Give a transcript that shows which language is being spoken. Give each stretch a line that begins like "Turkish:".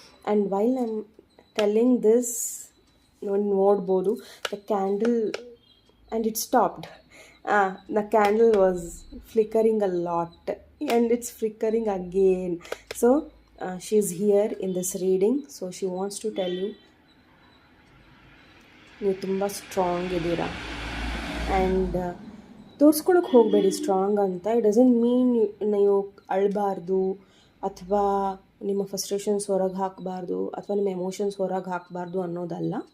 English: and while I am telling this
Kannada: ನೋಡ್ಬೋದು
English: The candle and it stopped. The candle was flickering a lot and it's flickering again. So she's here in this reading. So she wants to tell you
Kannada: ನೀವು ತುಂಬ strong ಇದ್ದೀರಾ. And ತೋರಿಸ್ಕೊಳಕ್ಕೆ ಹೋಗಬೇಡಿ strong ಅಂತ.
English: it doesn't mean
Kannada: ನೀವು ಅಳಬಾರ್ದು ಅಥವಾ ನಿಮ್ಮ frustrations ಹೊರಗೆ ಹಾಕಬಾರ್ದು ಅಥವಾ ನಿಮ್ಮ ಎಮೋಷನ್ಸ್ ಹೊರಗೆ ಹಾಕಬಾರ್ದು ಅನ್ನೋದಲ್ಲ.